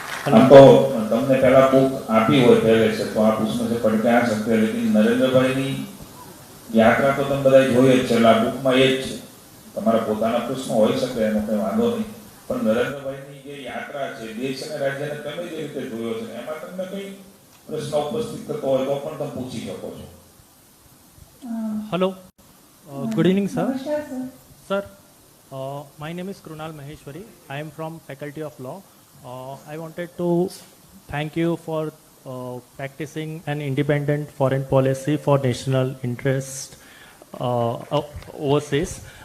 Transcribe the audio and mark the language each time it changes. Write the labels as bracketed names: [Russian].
[Hindi] आपको तुमने पहला बुक आप ही हो पहले से, तो आप उसमें से पढ़ के आ सकते हैं, लेकिन नरेंद्र भाई [Gujarati] ની યાત્રા તો તમે બધાય જોઈ જ છે, આ બુકમાં એ જ છે। તમારા પોતાના પ્રશ્ન હોઈ શકે, એનો કોઈ વાંધો નહીં, પણ નરેન્દ્રભાઈની જે યાત્રા છે દેશ અને રાજ્યને તમે જે રીતે જોયો છે એમાં તમને કોઈ પ્રશ્ન ઉપસ્થિત થતો હોય તો પણ તમે પૂછી શકો છો। [English] Hello, good evening sir. Namaskar, sir. Sir, my name is Krunal Maheshwari. I am from Faculty of Law. I wanted to thank you for practicing an independent foreign policy for national interest overseas.